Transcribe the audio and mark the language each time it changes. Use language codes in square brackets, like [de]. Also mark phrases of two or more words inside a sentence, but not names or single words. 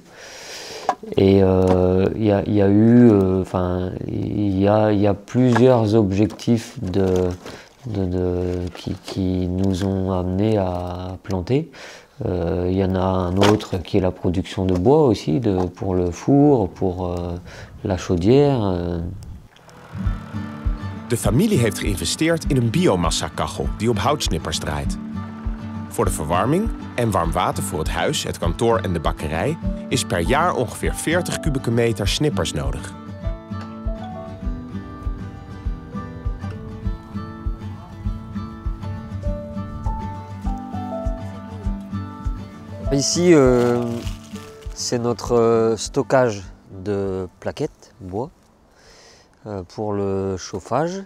[fr] Et il y a plusieurs objectifs qui nous ont amenés à planter. Il y en a un autre qui est la production de bois aussi, pour le four, pour la chaudière. [nl] De familie heeft geïnvesteerd in een biomassa-kachel die op houtsnippers draait. Voor de verwarming en warm water voor het huis, het kantoor en de bakkerij is per jaar ongeveer 40 kubieke meter snippers nodig. [fr] Ici, c'est notre stockage de plaquettes bois pour le chauffage.